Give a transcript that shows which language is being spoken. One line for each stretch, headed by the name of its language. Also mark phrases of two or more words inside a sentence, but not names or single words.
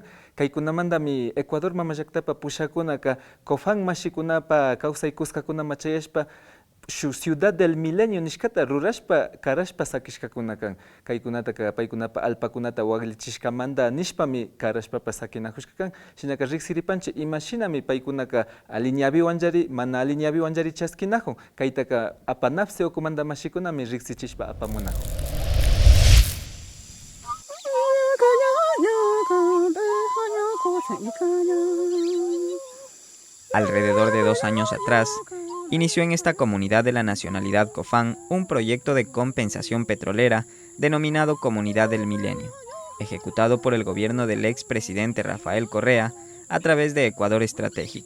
Quechua: Kaykunamandami Ecuador mamallaktapa pushakunaka Cofán mashikunapa kawsaykuskakuna machayashpa Ciudad del Milenio nishkata rurashpa karashpa sakishkakuna kan. Kaykunataka paykunapa alpakunata waglichishkamanta nishpami karashpapa sakinajushka kan. Shinaka riksiripanchi imashinami paykunaka aliñaviwanllari mana aliñaviwanllari chaskinajun. Kaytaka apanapsi okumanta mashikunami riksichishpa apamunajun.
Spanish: Alrededor de 2 años atrás, inició en esta comunidad de la nacionalidad Cofán un proyecto de compensación petrolera denominado Comunidad del Milenio, ejecutado por el gobierno del expresidente Rafael Correa a través de Ecuador Estratégico.